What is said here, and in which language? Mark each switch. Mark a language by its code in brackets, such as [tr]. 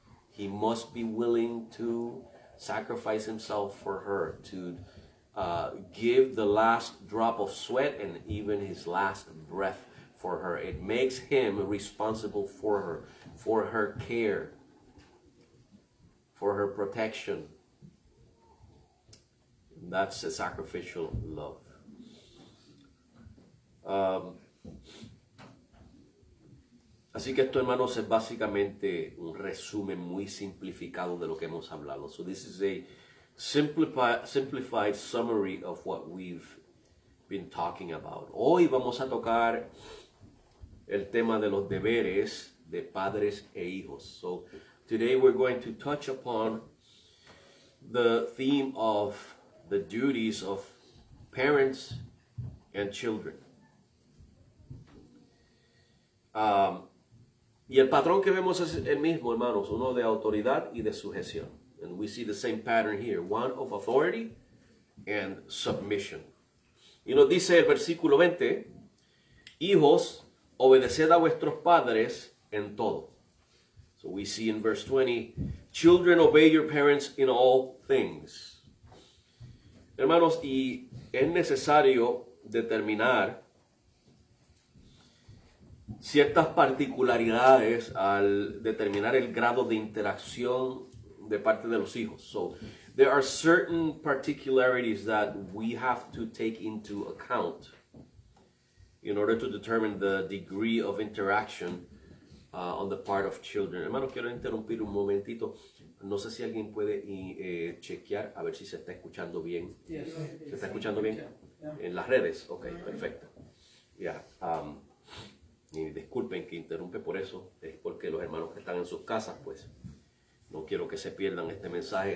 [en] He must be willing to sacrifice himself for her, to give the last drop of sweat and even his last breath for her. It makes him responsible for her care, for her protection. That's a sacrificial love. [es] Así que esto, hermanos, es básicamente un resumen muy simplificado de lo que hemos hablado. [en] So this is a simplified summary of what we've been talking about. [es] Hoy vamos a tocar el tema de los deberes de padres e hijos. [en] So today we're going to touch upon the theme of the duties of parents and children. [es] Y el patrón que vemos es el mismo, hermanos, uno de autoridad y de sujeción. [en] And we see the same pattern here, one of authority and submission. [es] Y nos dice el versículo 20, hijos, obedeced a vuestros padres en todo. [en] So we see in verse 20, children, obey your parents in all things. [es] Hermanos, y es necesario determinar ciertas particularidades al determinar el grado de interacción de parte de los hijos. [en] So there are certain particularities that we have to take into account in order to determine the degree of interaction on the part of children. [es] Hermanos, quiero interrumpir un momentito. No sé si alguien puede chequear a ver si se está escuchando bien. [en] Yes. [es] ¿Se está escuchando bien? En las redes. Ok, perfecto. Ya. Y disculpen que interrumpe por eso. Es porque los hermanos que están en sus casas, pues, no quiero que se pierdan este mensaje.